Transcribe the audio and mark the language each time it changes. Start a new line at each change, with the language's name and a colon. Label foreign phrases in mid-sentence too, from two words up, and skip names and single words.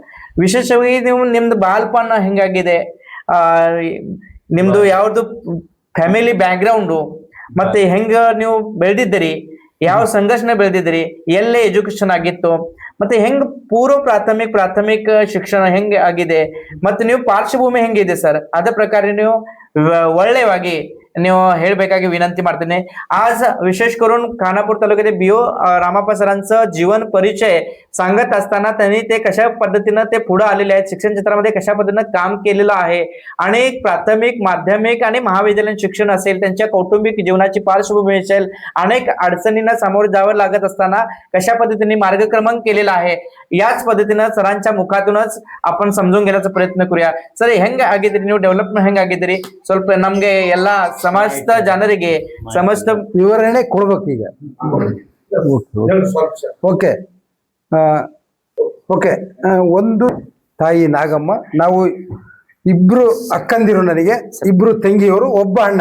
Kannada: ವಿಶೇಷವಾಗಿ ನೀವು ನಿಮ್ದು ಬಾಲ್ಪಣ ಹೆಂಗಾಗಿದೆ, ನಿಮ್ದು ಯಾವ್ದು
English: family background,
Kannada: ಮತ್ತೆ ಹೆಂಗ ನೀವು ಬೆಳೆದಿದ್ದೀರಿ, ಯಾವ ಸಂಘರ್ಷಣ ಬೆಳೆದಿದ್ದೀರಿ, ಎಲ್ಲೇ ಎಜುಕೇಶನ್ ಆಗಿತ್ತು, ಮತ್ತೆ ಹೆಂಗ್ ಪೂರ್ವ ಪ್ರಾಥಮಿಕ ಶಿಕ್ಷಣ ಹೆಂಗ್ ಆಗಿದೆ, ಮತ್ತೆ ನೀವು ಪಾರ್ಶ್ವಭೂಮಿ ಹೆಂಗಿದೆ ಸರ್, ಅದ ಪ್ರಕಾರ ನೀವು ಒಳ್ಳೆಯವಾಗಿ ನೀವು ಹೇಳ್ಬೇಕಾಗಿ विनंती ಮಾಡ್ತೀನಿ.
Marathi: आज विशेष करून खानापूर तालुक्यातील BO रामाप्पा सरांचं जीवन परिचय सांगत असताना त्यांनी ते कशा पद्धतीनं ते पुढे आलेले आहेत, शिक्षण क्षेत्रामध्ये कशा पद्धतीनं काम केलेलं आहे, आणि प्राथमिक, माध्यमिक आणि महाविद्यालयीन शिक्षण असेल, त्यांच्या कौटुंबिक जीवनाची पार्श्वभूमी असेल, अनेक अडचणींना सामोरे जावं लागत असताना कशा पद्धतीने मार्गक्रमण केलेला आहे, याच पद्धतीनं सरांच्या मुखातूनच आपण समजून घेण्याचा प्रयत्न करूया. सर,
Kannada: ಹೆಂಗ ಆಗಿದ್ರಿ ನೀವು, ಡೆವಲಪ್ಮೆಂಟ್ ಹೆಂಗಾಗಿದ್ರಿ, ಸ್ವಲ್ಪ ನಮ್ಗೆ ಎಲ್ಲಾ ಸಮಸ್ತ ಜನರಿಗೆ ಸಮಸ್ತ ವಿವರಣೆ ಕೊಡ್ಬೇಕು ಈಗ.
English: okay okay.
Kannada: ಒಂದು ತಾಯಿ ನಾಗಮ್ಮ, ನಾವು ಇಬ್ರು ಅಕ್ಕಂದಿರು, ನನಗೆ ಇಬ್ರು ತಂಗಿಯವರು, ಒಬ್ಬ ಅಣ್ಣ.